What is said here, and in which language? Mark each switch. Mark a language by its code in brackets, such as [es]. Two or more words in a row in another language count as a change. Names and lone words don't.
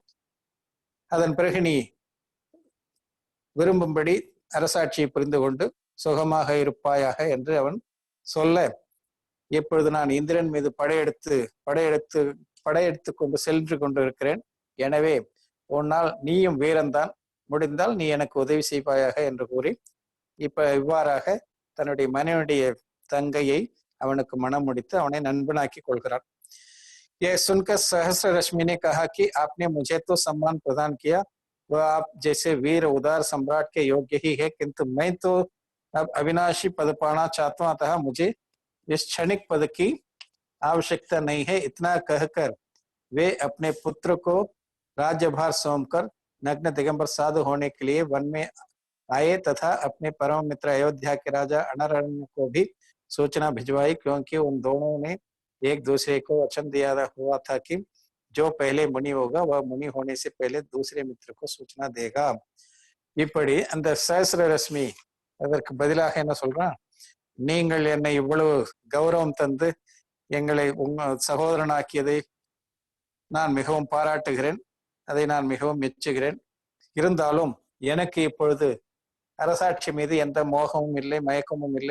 [ta] அதன் பிறகு நீ விரும்பும்படி அரசாட்சியை புரிந்து கொண்டு சுகமாக இருப்பாயாக என்று அவன் சொல்ல, இப்பொழுது நான் இந்திரன் மீது படையெடுத்து கொண்டு சென்று கொண்டிருக்கிறேன். எனவே உன்னால் நீயும் வீரன்தான், முடிந்தால் நீ எனக்கு உதவி செய்வாயாக என்று கூறி இவ்வாறாக தன்னுடைய மனைவியுடைய தங்கையை அவனுக்கு மனம் முடித்து அவனை நண்பனாக்கி கொள்கிறான். [hi] यह सुनकर सहस्रलक्ष्मी ने कहा कि आपने मुझे तो सम्मान प्रदान किया, वह आप जैसे वीर उदार सम्राट के योग्य ही है, किंतु मैं तो अब अविनाशी पद पाना चाहता हूं, अतः मुझे इस क्षणिक पद की आवश्यकता नहीं है. इतना कहकर वे अपने पुत्र को राज्यभार सौंपकर नग्न दिगंबर साधु होने के लिए वन में आए तथा अपने परम मित्र अयोध्या के राजा अनरण्य को भी सूचना भिजवाई, क्योंकि उन दोनों ने एक दूसरे को वचन दिया हुआ था कि जो पहले मुनि होगा वह मुनि होने से पहले दूसरे मित्र को सूचना देगा. [ta] இப்படி அந்த சஹஸ்ரலட்சுமி அதற்கு பதிலாக என்ன சொல்றான், நீங்கள் என்னை இவ்வளவு கௌரவம் தந்து எங்களை உங்க சகோதரனாக்கியதை நான் மிகவும் பாராட்டுகிறேன், அதை நான் மிகவும் மெச்சுகிறேன். இருந்தாலும் எனக்கு இப்பொழுது அரசாட்சி மீது எந்த மோகமும் இல்லை, மயக்கமும் இல்லை.